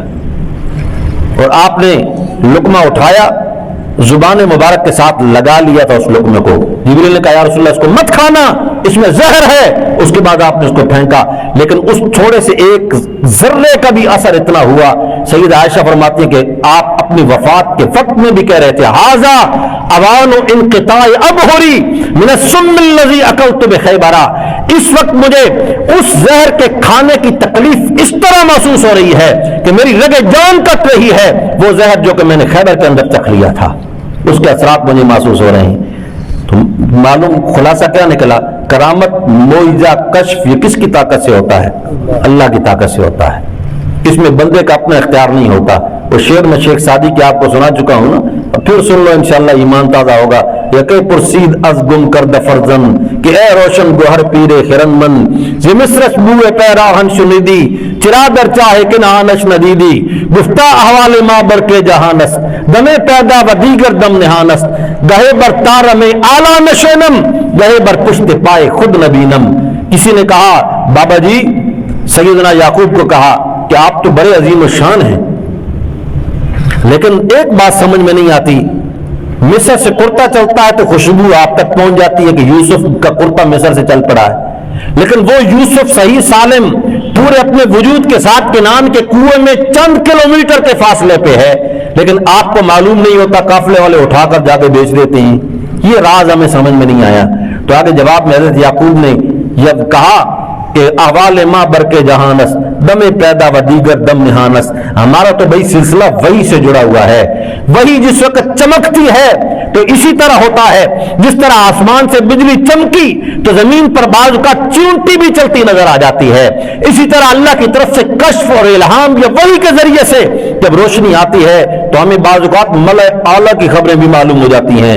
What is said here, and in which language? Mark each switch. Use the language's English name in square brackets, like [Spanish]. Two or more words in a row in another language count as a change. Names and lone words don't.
[Urdu] اور آپ نے لقمہ اٹھایا، زبان مبارک کے ساتھ لگا لیا تھا اس لقمے کو. جبریل نے کہا [Arabic] یا رسول اللہ [Urdu] اس کو مت کھانا، اس میں زہر ہے. اس کے بعد آپ نے اس کو پھینکا، لیکن اس تھوڑے سے ایک ذرے کا بھی اثر اتنا ہوا. سید عائشہ فرماتی ہیں کہ آپ اپنی وفات کے وقت میں بھی کہہ رہے تھے [Arabic] ھذا اوان انقطاع ابہری من السم الذی اکلت بخیبر. [Urdu] اس وقت مجھے اس زہر کے کھانے کی تکلیف اس طرح محسوس ہو رہی ہے کہ میری رگے جان کٹ رہی ہے. وہ زہر جو کہ میں نے خیبر کے اندر چکھ لیا تھا، اس کے اثرات مجھے محسوس ہو رہے ہیں. تو معلوم خلاصہ کیا نکلا؟ کرامت، معجزہ، کشف یہ کس کی طاقت سے ہوتا ہے؟ اللہ کی طاقت سے ہوتا ہے. اس میں بندے کا اپنا اختیار نہیں ہوتا. وہ شعر میں شیخ سعدی کی آپ کو سنا چکا ہوں نا، پھر سن لو انشاءاللہ ایمان تازہ ہوگا. [Persian] یقے پرسید از گم کرد فرزن کہ اے روشن گوہر پیرے خیرن من زی مصرش بوئے پیراہن شنیدی چرا در چاہے کن آنش ندیدی گفتہ احوال ما بر کے جہانس دمے پیدا و دیگر دم نہانس گہے بر تار میں آلہ نشونم گہے بر پشت پائے خود نبینم. [Urdu] کسی نے کہا بابا جی سیدنا یعقوب کو کہا کہ آپ تو بڑے عظیم الشان ہیں، لیکن ایک بات سمجھ میں نہیں آتی، مصر سے کرتا چلتا ہے تو خوشبو آپ تک پہنچ جاتی ہے کہ یوسف کا کرتا مصر سے چل پڑا ہے، لیکن وہ یوسف صحیح سالم پورے اپنے وجود کے ساتھ کنعان کے کنویں میں چند کلومیٹر کے فاصلے پہ ہے، لیکن آپ کو معلوم نہیں ہوتا، قافلے والے اٹھا کر جا کے بیچ دیتے ہیں. یہ راز ہمیں سمجھ میں نہیں آیا. تو آگے جواب میں حضرت یعقوب نے یہ کہا کہ [Persian] احوال ما بر کے جہانس دم پیدا و دیگر دم نہانس. [Urdu] ہمارا تو بھائی سلسلہ وہی سے جڑا ہوا ہے. وہی جس وقت چمکتی ہے تو اسی طرح ہوتا ہے، جس طرح آسمان سے بجلی چمکی تو زمین پر بعض کا چونٹی بھی چلتی نظر آ جاتی ہے، اسی طرح اللہ کی طرف سے کشف اور الہام یا وحی کے ذریعے سے جب روشنی آتی ہے تو ہمیں بعض اوقات ملأ اعلیٰ کی خبریں بھی معلوم ہو جاتی ہیں.